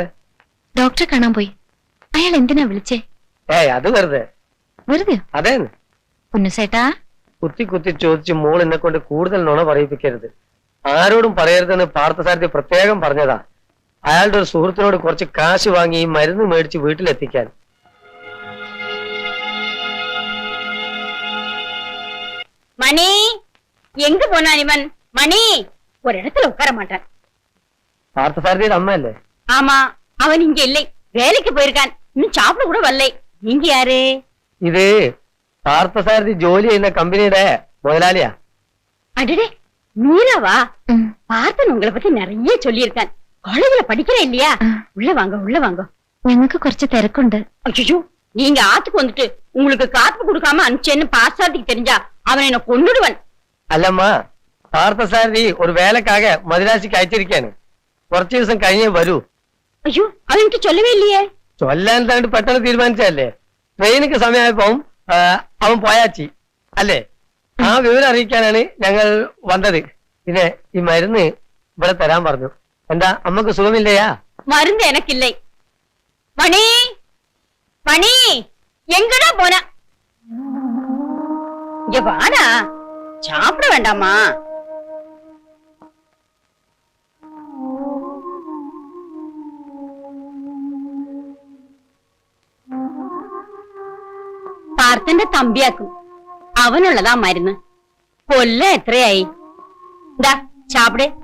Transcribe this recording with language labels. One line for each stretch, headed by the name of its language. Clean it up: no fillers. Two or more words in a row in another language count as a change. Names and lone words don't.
Malayalam: ഡോക്ടറെ കാണാൻ പോയി. അയാൾ എന്തിനാ വിളിച്ചേ? അത് വെറുതെ. വെറുതെ? അതേന്ന്. പുന്നസേട്ടാ, കുത്തി കുത്തി ചോദിച്ച് മോൾ എന്നെ കൊണ്ട് കൂടുതൽ നുണ പറയിപ്പിക്കരുത്. ആരോടും പറയരുതെന്ന് പാർത്ഥസാരഥി പ്രത്യേകം പറഞ്ഞതാ. അയാളുടെ ഒരു സുഹൃത്തിനോട് കുറച്ച് കാശ് വാങ്ങി ഈ മരുന്ന് മേടിച്ച് വീട്ടിലെത്തിക്കാൻ.
Tamil: மணி எங்க போனான் இவன்? மணி ஒரு இடத்துல உட்கார மாட்டான்.
Malayalam: പാർത്ഥസാരഥിയുടെ അമ്മയല്ലേ?
Tamil: ஆமா, அவன் இங்க இல்லை, வேலைக்கு போயிருக்கான். இன்னும் சாப்பிட கூட வரலை. நீங்க யாரு?
Malayalam: ഇത് പാർത്ഥസാരഥി ജോലി ചെയ്യുന്ന കമ്പനിയുടെ മുതലാളിയാ.
Tamil: அடடே, மீராவா?
Malayalam: ഉം.
Tamil: பார்த்தன் உங்களை பத்தி நிறைய சொல்லியிருக்கான். காலேஜ்ல படிக்கிறேன் இல்லையா? உள்ள வாங்க, உள்ள வாங்க.
Malayalam: ഞങ്ങൾക്ക് കുറച്ച് തിരക്കുണ്ട്.
Tamil: அச்சோ, நீங்க ஆத்துக்கு வந்துட்டு உங்களுக்கு காப்பு கொடுக்காம அனுப்பிச்சேன்னு பாசாதிக்கு தெரிஞ்சா அவன் என்ன கொன்னுடுவன்.
Malayalam: അല്ലമ്മ, പാർത്ഥസാരഥി ഒരു വേലക്കാക മദിരാശിക്ക് അയച്ചിരിക്കാണ്. കുറച്ചു ദിവസം കഴിഞ്ഞേ വരൂ.
Tamil: ஐயோ, அவன்கிட்ட சொல்லவே இல்லையே.
Malayalam: ചൊല്ലാൻ തന്നിട്ട് പെട്ടെന്ന് തീരുമാനിച്ചല്ലേ. ട്രെയിനിക്ക് സമയമായപ്പോ അവൻ പോയാച്ചി അല്ലേ? ആ വിവരം അറിയിക്കാനാണ് ഞങ്ങൾ വന്നത്. പിന്നെ ഈ മരുന്ന് ഇവിടെ തരാൻ പറഞ്ഞു. എന്താ അമ്മക്ക് സുഖമില്ലയാ?
Tamil: மருந்து எனக்கு இல்லை. மணி, மணி எங்கடா போன? இங்க வாடா, சாப்பிட வேண்டாமா?
Malayalam: പാർത്തന്റെ തമ്പിയാക്കും. അവനുള്ളതാ മരുന്ന്. കൊല്ലം എത്രയായി? എന്താ ചാപ്പിടെ.